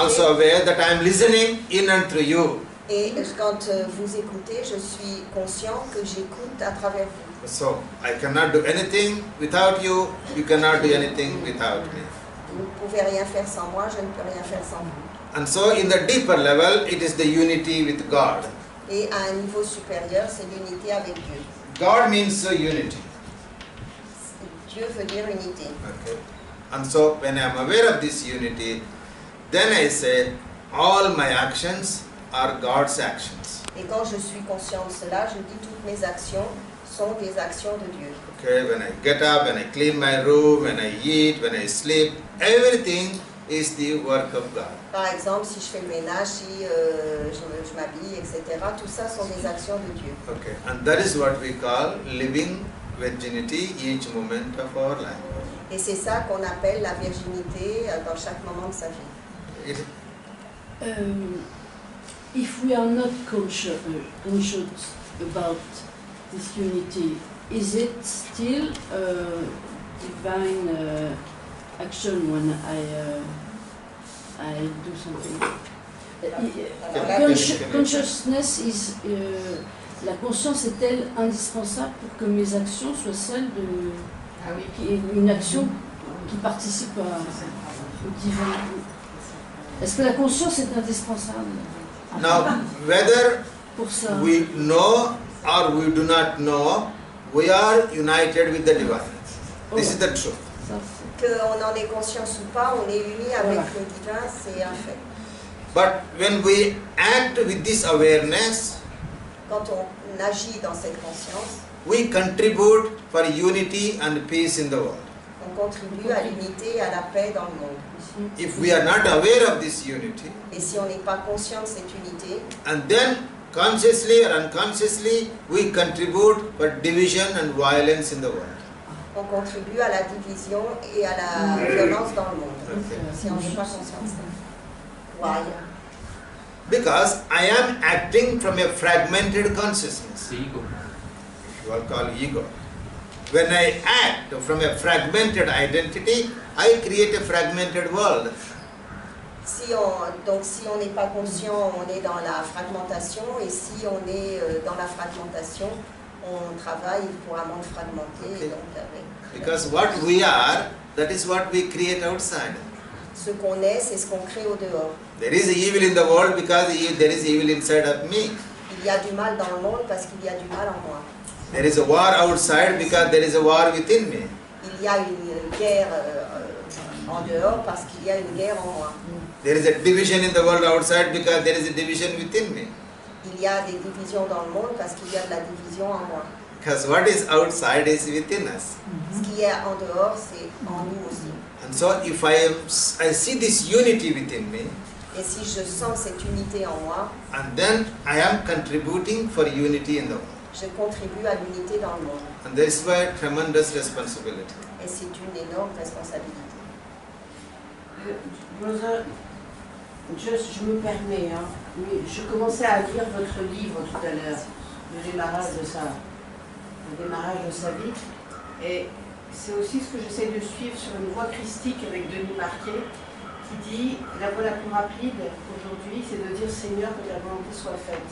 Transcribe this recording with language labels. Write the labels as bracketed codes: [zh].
[en] also aware that I am listening in and through you. [fr] et quand vous écoutez, je suis conscient que j'écoute à travers vous. [en] So I cannot do anything without you, you cannot do anything without me. [fr] Vous ne pouvez rien faire sans moi, je ne peux rien faire sans vous. [en] And so in the deeper level, it is the unity with God. [fr] Et à un niveau supérieur, c'est l'unité avec Dieu. [en] God means unity. [fr] Dieu veut dire unité. [en] Okay. And so when I am aware of this unity, then I say all my actions are God's actions. [fr] Et quand je suis conscient de cela, je dis toutes mes actions sont des actions de Dieu. [en] Okay, when I get up, when I clean my room, when I eat, when I sleep, everything is the work of God. [fr] Par exemple, si je fais le ménage, si je m'habille, etc., tout ça sont des actions de Dieu. [en] Okay, and that is what we call living virginity each moment of our life. [fr] Et c'est ça qu'on appelle la virginité dans chaque moment de sa vie. [en] It- If we are not conscious about this unity, is it still divine action when I do something? Consciousness is [fr] la conscience est-elle indispensable pour que mes actions soient celles de une action qui participe au divin? Est-ce que la conscience est indispensable? [en] Now, whether [fr] Pour ça. [en] we know or we do not know, we are united with the divine. This is the truth. [fr] Ça, Qu'on en ait conscience ou pas, on est unis avec le divin, c'est un fait. [en] But when we act with this awareness, [fr] Quand on agit dans cette conscience, [en] we contribute for unity and peace in the world. [fr] on contribue à l'unité et à la paix dans le monde. [en] If we are not aware of this unity, [fr] Et si on n'est pas conscient de cette unité, [en] and then consciously or unconsciously, we contribute for division and violence in the world. [fr] On contribue à la division et à la violence dans le monde, [en] Okay. [fr] si on n'est pas conscient. [en] Why? Because I am acting from a fragmented consciousness. The ego. You all call ego. When I act from a fragmented identity, I create a fragmented world. [fr] Donc si on n'est pas conscient, on est dans la fragmentation, et si on est dans la fragmentation, on travaille pour un monde fragmenté. Donc avec, [en] Because what we are, that is what we create outside. [fr] ce qu'on est, c'est ce qu'on crée au dehors. [en] There is evil in the world because there is evil inside of me. [fr] Il y a du mal dans le monde parce qu'il y a du mal en moi. [en] There is a war outside because there is a war within me. [fr] Il y a une guerre en dehors parce qu'il y a une guerre en moi. [en] There is a division in the world outside because there is a division within me. [fr] Il y a des divisions dans le monde parce qu'il y a de la division en moi. [en] Because what is outside is within us. [fr] Ce qui est en dehors, c'est en nous aussi. [en] And so if I see this unity within me, [fr] Et si je sens cette unité en moi, [en] and then I am contributing for unity in the world. [fr] je contribue à l'unité dans le monde. [en] And that is why tremendous responsibility. [fr] Et c'est une énorme responsabilité. Brother, je me permets, hein, mais je commençais à lire votre livre tout à l'heure, le démarrage de sa vie, et c'est aussi ce que j'essaie de suivre sur une voie christique avec Denis Marquet, qui dit la voie la plus rapide aujourd'hui, c'est de dire Seigneur, que ta volonté soit faite.